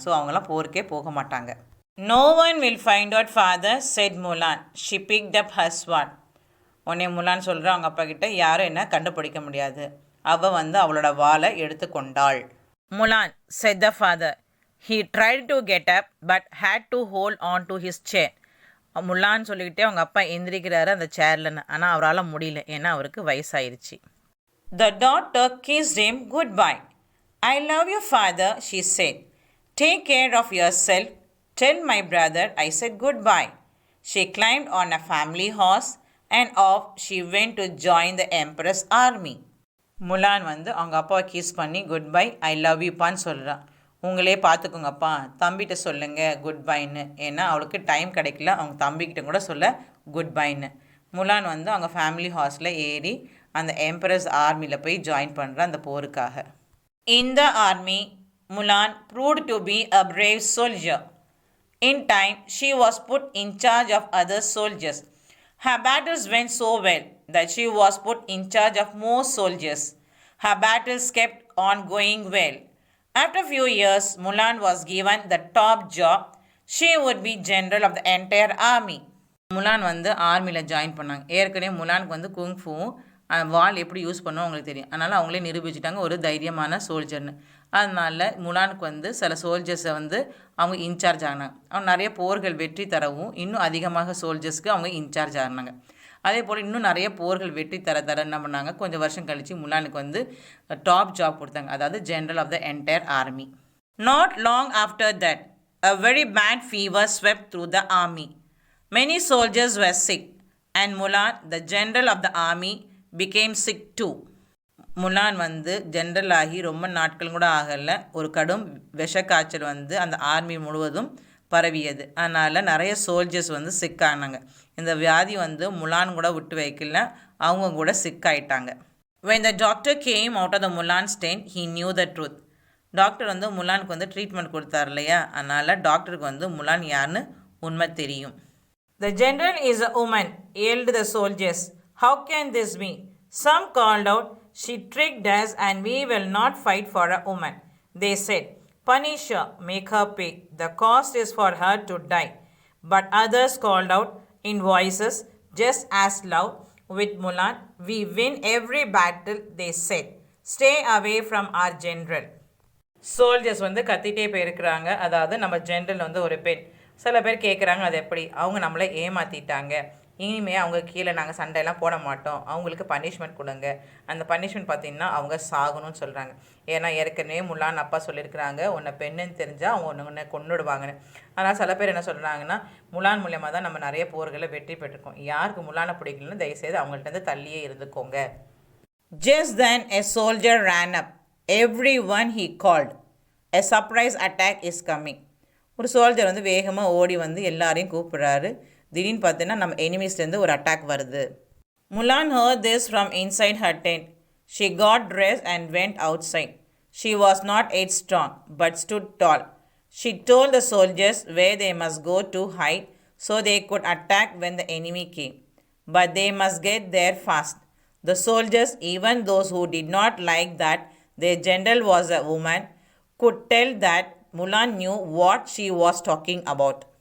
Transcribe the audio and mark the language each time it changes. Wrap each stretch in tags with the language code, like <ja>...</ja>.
<ta>So அவங்களாம் போருக்கே போக மாட்டாங்க.</ta> <en>No one will find out father, said Mulan. She picked up her sword.</en> <ta>உடனே முலான் சொல்கிறான் அவங்க அப்பா கிட்ட, யாரும் என்ன கண்டுபிடிக்க முடியாது. அவள் வந்து அவளோட வாளை எடுத்து கொண்டாள்.</ta> <en>Mulan, said the father. He tried to get up but had to hold on to his chair.</en> <ta>முலான்னு சொல்லிக்கிட்டே அவங்க அப்பா எந்திரிக்கிறாரு அந்த சேர்லன்னு. ஆனால் அவரால் முடியல, ஏன்னா அவருக்கு வயசாயிருச்சு.</ta> <en>The daughter kissed him goodbye. I love you father, she said. Take care of yourself. Tell my brother I said goodbye. She climbed on a family horse and off she went to join the emperor's army.</en> <ta>முலான் வந்து அவங்க அப்பாவை kiss பண்ணி</ta> <en>good bye, I love</en> <ta>யூப்பான்னு சொல்கிறான். உங்களே பார்த்துக்கோங்கப்பா, தம்பிகிட்ட சொல்லுங்கள் good பைன்னு. ஏன்னா அவளுக்கு டைம் கிடைக்கல அவங்க தம்பிக்கிட்ட கூட சொல்ல குட் பைன்னு. முலான் வந்து அவங்க ஃபேமிலி ஹார்ஸில் ஏறி அந்த எம்பரர்ஸ் ஆர்மியில் போய் ஜாயின் பண்ணுற அந்த போருக்காக.</ta> <en>In the army, Mulan proved to be a brave soldier. In time, she was put in charge of other soldiers. Her battles went so well that she was put in charge of more soldiers. Her battles kept on going well. After a few years, Mulan was given the top job. She would be general of the entire army.</en> <ta>முலான் வந்து ஆர்மியில் join பண்ணாங்க. ஏற்கனவே முலானுக்கு வந்து குங்ஃபுவும் வால் எப்படி use பண்ணோம் அவங்களுக்கு தெரியும். அதனால் அவங்களே நிரூபிச்சிட்டாங்க ஒரு தைரியமான சோல்ஜர்னு. அதனால் முலானுக்கு வந்து சில சோல்ஜர்ஸை வந்து அவங்க இன்சார்ஜ் ஆகினாங்க. அவங்க நிறைய போர்கள் வெற்றி தரவும் இன்னும் அதிகமாக சோல்ஜர்ஸ்க்கு அவங்க இன்சார்ஜ் ஆகினாங்க. அதே போல் இன்னும் நிறைய போர்கள் வெற்றி தர என்ன பண்ணாங்க, கொஞ்சம் வருஷம் கழித்து முலானுக்கு வந்து டாப் ஜாப் கொடுத்தாங்க, அதாவது</ta> <en>General of the entire army. Not long after that a very bad fever swept through the army. Many soldiers were sick and Mulan, the general of the army, became sick too.</en> <ta>முலான் வந்து general ஆகி ரொம்ப நாட்கள் கூட ஆகலை, ஒரு கடும் விஷக்காய்ச்சல் வந்து அந்த ஆர்மி முழுவதும் பரவியது. அதனால் நிறைய சோல்ஜர்ஸ் வந்து சிக் ஆனாங்க. இந்த வியாதி வந்து முலான் கூட விட்டு வைக்கல, அவங்க கூட சிக் ஆகிட்டாங்க.</ta> <en>When the doctor came out of the Mulan's tent, he knew the truth.</en> <ta>Doctor வந்து முலானுக்கு வந்து ட்ரீட்மெண்ட் கொடுத்தார் இல்லையா, அதனால் டாக்டருக்கு வந்து முலான் யாருன்னு உண்மை தெரியும்.</ta> <en>The general is a woman, yelled the soldiers. How can this be? Some called out, she tricked us and we will not fight for a woman. They said, punish her, make her pay. The cost is for her to die. But others called out in voices just as loud, with Mulan, we win every battle, they said. Stay away from our general.</en> <ta>Soldiers வந்து கத்திட்டே போயிருக்கிறாங்க. அதாவது நம்ம general வந்து ஒரு பெண். சில பேர் கேட்குறாங்க அது எப்படி, அவங்க நம்மளை ஏமாற்றிட்டாங்க, இனிமேல் அவங்க கீழே நாங்கள் சண்டையெல்லாம் போட மாட்டோம், அவங்களுக்கு பனிஷ்மெண்ட் கொடுங்க. அந்த பனிஷ்மெண்ட் பார்த்திங்கன்னா அவங்க சாகணும்னு சொல்கிறாங்க. ஏன்னா ஏற்கனவே முலான் அப்பா சொல்லியிருக்கிறாங்க உன்னை பெண்ணுன்னு தெரிஞ்சால் அவங்க உன்னை கொன்னுடுவாங்கன்னு. ஆனால் சில பேர் என்ன சொல்கிறாங்கன்னா, முலான் மூலியமாக தான் நம்ம நிறைய போர்களை வெற்றி பெற்றிருக்கோம், யாருக்கு முலானை பிடிக்கலன்னு தயவுசெய்து அவங்கள்ட்ட தள்ளியே இருந்துக்கோங்க.</ta> <en>Just then a soldier ran up. Everyone he called. A surprise attack is coming.</en> <ta>ஒரு சோல்ஜர் வந்து வேகமாக ஓடி வந்து எல்லாரையும் கூப்பிட்றாரு. திடீர்னு பார்த்தீங்கன்னா நம்ம எனிமீஸ்லேருந்து ஒரு அட்டாக் வருது.</ta> <en>Mulan heard this from inside her tent. She got dressed and went outside. She was not yet strong, but stood tall. She told the soldiers where they must go to hide so they could attack when the enemy came. But they must get there fast. The soldiers, even those who did not like that their general was a woman, could tell that Mulan knew what she was talking about.</en>